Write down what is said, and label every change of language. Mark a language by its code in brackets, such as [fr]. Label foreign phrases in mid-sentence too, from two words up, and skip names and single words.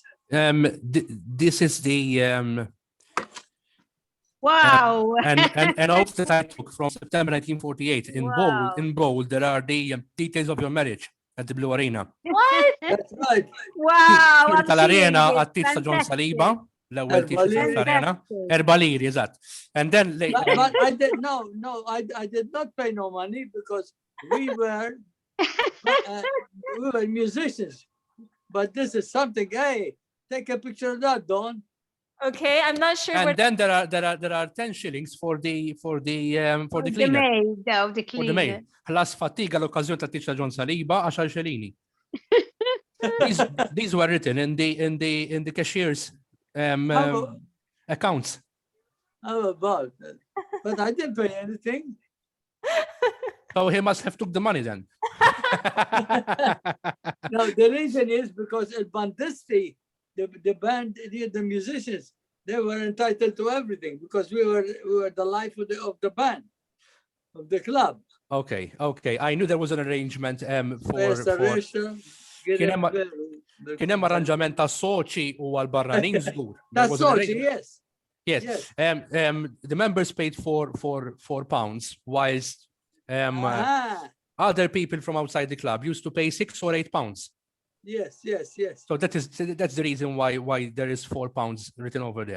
[en] this is the Wow. and oath that I took from September 1948. Wow. In bold, there are the details of your marriage at the Blue Arena. What? That's right. Wow. I'm [mt] Tal-arena [en] seeing it. [mt] għat-tizza John [en] Fantastic. [mt] Saliba, l-ewwel tizza tal-arena. [en] Fantastic. [mt] Erbaliri, eżatt. [en] And then later. But I did I did not pay no money because we were musicians. But this is something. Hey, take a picture of that, Don. Okay, I'm not sure. And then there are 10 shillings for the cleaner. The maid, the For the cleaner. maid. [mt] Ħlas fatiga l-okkazjon ta' tizza John Saliba 10 xelini. [en] These were written in the cashier's accounts. How about that? But I didn't pay anything. So he must have took the money then. No, the reason is because [mt] El Bandisti, [en] the band, the musicians, they were entitled to everything because we were the life of the band, of the club. Okay. I knew there was an arrangement [mt] Kien hemm arranġament ta' soċi u għal-barranin żgur. [en] That's soċi, yes. Yes. The members paid £4, whilst other people from outside the club used to pay £6 or £8. Yes. So that's the reason why there is £4 written over there.